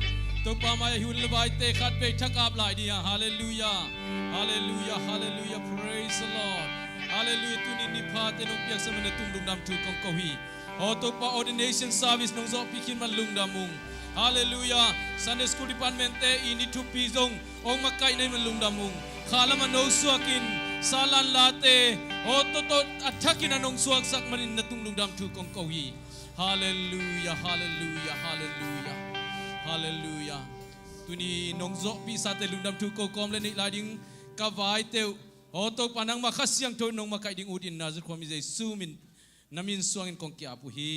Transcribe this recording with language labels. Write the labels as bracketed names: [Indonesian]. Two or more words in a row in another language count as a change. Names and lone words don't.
[Tedim Chin] Tupamaya hulbai te khat pe thakap lai dia. [English] Hallelujah, hallelujah, hallelujah, praise the Lord. [Tedim Chin] Hallelujah, tuni ni phat enung piak samana tung dam tu kong kohi. O tupa [English] ordination service [Tedim Chin] nong zo pikin man lung damung. Hallelujah, [English] Sunday school department [Tedim Chin] te ini tu pizong ong makai nei man lung damung. Khala man no suakin salan late. O toto athakin anong suak sak manin na tung dam tu kong kohi. [English] Hallelujah, hallelujah, hallelujah, hallelujah. [Tedim Chin] Tuni nongzo pisa te lungdam tu ko kom le ni lading kawai te otok panang makasyang to nong makai ding udin nazar ko mi Jesu min namin suangin kong kiapu hi.